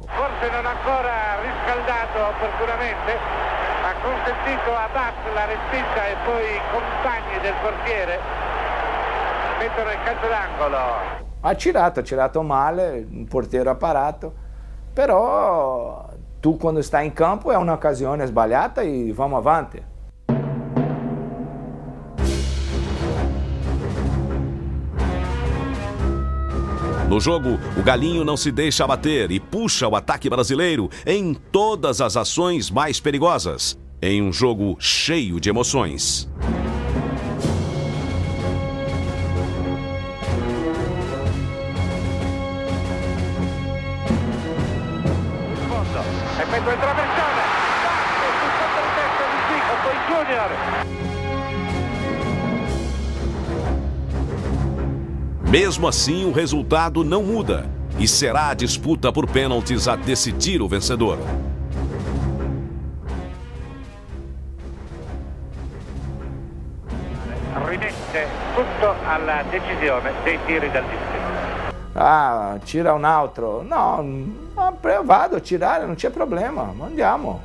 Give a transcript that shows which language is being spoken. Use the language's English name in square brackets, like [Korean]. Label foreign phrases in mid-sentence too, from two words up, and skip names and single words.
[Italian] Forse non ancora riscaldato opportunamente, ha consentito a Bass la respinta e poi i compagni del portiere mettono il calcio d'angolo. Ha tirato male, il portiere ha parato, però tu quando stai in campo è un'occasione sbagliata e vamo avanti. [Portuguese] No jogo, o Galinho não se deixa abater e puxa o ataque brasileiro em todas as ações mais perigosas, em um jogo cheio de emoções. [Italian] Effetto il traversone, sul controtesto di Zico, poi Junior. [Portuguese] Mesmo assim, o resultado não muda e será a disputa por pênaltis a decidir o vencedor. [Italian] Rimette tutto alla decisione dei tiri dal distretto. Tira un altro. No, io vado a tirare, non c'è problema, andiamo.